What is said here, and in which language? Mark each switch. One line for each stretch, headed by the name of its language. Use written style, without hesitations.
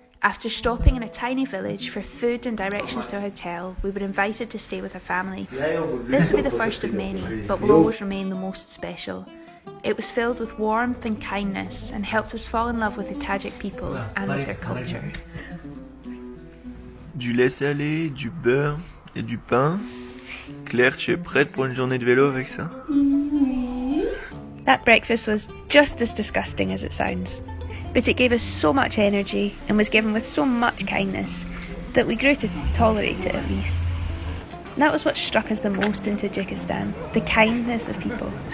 English: After stopping in a tiny village for food and directions to a hotel, we were invited to stay with a family. This will be the first of many, but will always remain the most special. It was filled with warmth and kindness and helped us fall in love with the Tajik people and with their culture.
French: Du lait salé, du beurre et du pain. Claire, tu es prête pour une journée de vélo avec ça?
English: That breakfast was just as disgusting as it sounds, but it gave us so much energy and was given with so much kindness that we grew to tolerate it at least. That was what struck us the most in Tajikistan, the kindness of people.